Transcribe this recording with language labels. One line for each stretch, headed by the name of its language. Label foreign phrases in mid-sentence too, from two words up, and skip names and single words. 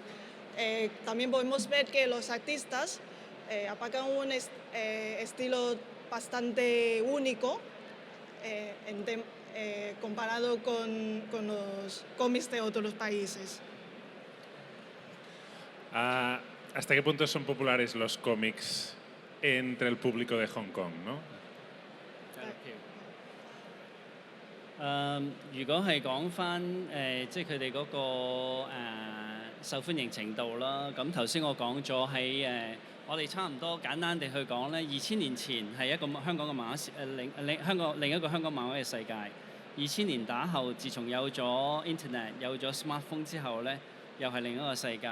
Spanish: También podemos ver que los artistas aplican un estilo bastante único comparado con los cómics de otros países. ¿Hasta qué punto son populares los cómics entre el público de Hong Kong, no?
Cantonese: 如果係講翻即係佢哋嗰個受歡迎程度啦，咁頭先我講咗喺我哋差唔多簡單地去講咧，2000年前係一個香港嘅漫畫另一個香港漫畫嘅世界。2000年打後，自從有咗 Internet 有咗 smartphone 之後咧，又係另一個世界。